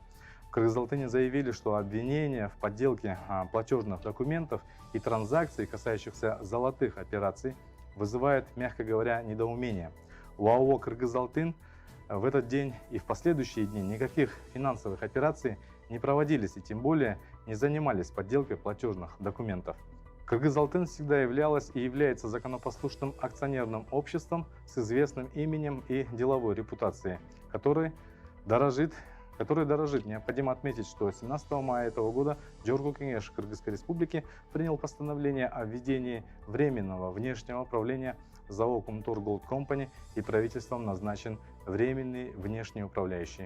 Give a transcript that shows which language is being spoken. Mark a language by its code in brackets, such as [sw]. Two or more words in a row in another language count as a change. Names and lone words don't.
[ru] В Кыргыз-Алтыне заявили, что обвинения в подделке платежных документов и транзакций, касающихся золотых операций, вызывает, мягко говоря, недоумение. У АО «Кыргыз-Алтын» в этот день и в последующие дни никаких финансовых операций не проводились и тем более не занимались подделкой платежных документов. «Кыргыз-Алтын» всегда являлась и является законопослушным акционерным обществом с известным именем и деловой репутацией, которой дорожит. Необходимо отметить, что 17 мая этого года Джоргу Кеңеш Кыргызской Республики принял постановление о введении временного внешнего управления ЗАО Кумтор Голд Компани и правительством назначен временный внешний управляющий.